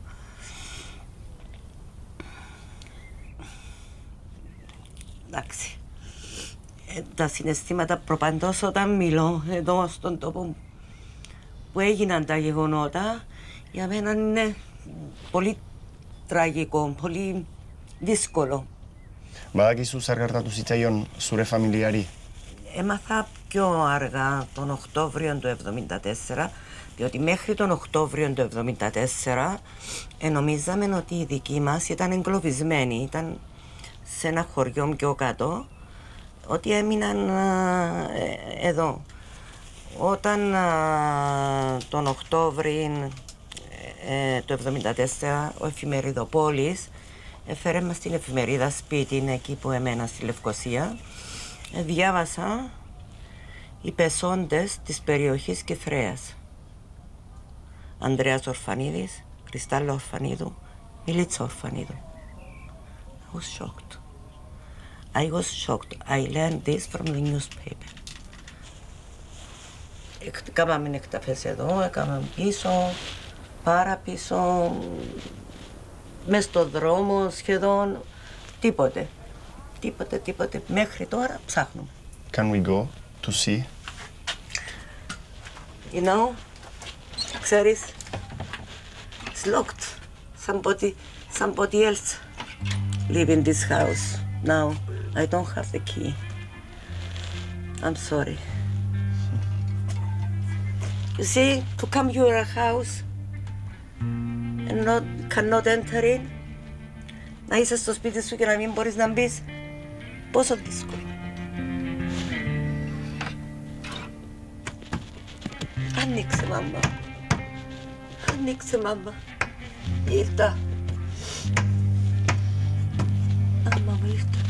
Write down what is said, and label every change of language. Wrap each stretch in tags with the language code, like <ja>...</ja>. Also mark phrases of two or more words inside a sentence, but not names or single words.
<el>Εντάξει. Τα συναισθήματα προπαντός όταν μιλώ εδώ στον τόπο που έγιναν τα γεγονότα, για μένα είναι πολύ τραγικό, πολύ δύσκολο.</el> <eu>Badakizu zer gertatu zitzaion zure familiari?</eu> <el>Έμαθα πιο αργά, τον Οκτώβριο του 1974, διότι μέχρι τον Οκτώβριο του 1974 νομίζαμε ότι οι δικοί μας ήταν εγκλωβισμένοι, ήταν σε ένα χωριό πιο κάτω, ότι έμειναν εδώ. Όταν τον Οκτώβριο του 1974 ο Εφημεριδοπόλης έφερε μας την εφημερίδα σπίτι, εκεί που εμένα στη Λευκοσία, διάβασα οι πεσόντες της περιοχής Κιθρέας. Ανδρέας Ορφανίδης, Κρυστάλλα Ορφανίδου, Μιλίτσα Ορφανίδου.</el> <en>I was shocked. I was shocked. I learned this from the newspaper.</en> <el>Έκαναμε εκταφές εδώ, έκαναμε πίσω, πάρα πίσω, μες στο δρόμο σχεδόν, τίποτε. Τίποτε. Μέχρι τώρα ψάχνουμε.</el> <en>Can we go to see? You know, ξέρεις, it's locked. Somebody else live in this house now. I don't have the key. I'm sorry. You see, to come to your house and cannot enter in,</en> <el>να είσαι στο σπίτι σου και να μην μπορείς να μπεις, πόσο δύσκολο. Άνοιξε, μάμα. Άνοιξε, μάμα. Ήρθα. Μάμα, ήρθα.</el>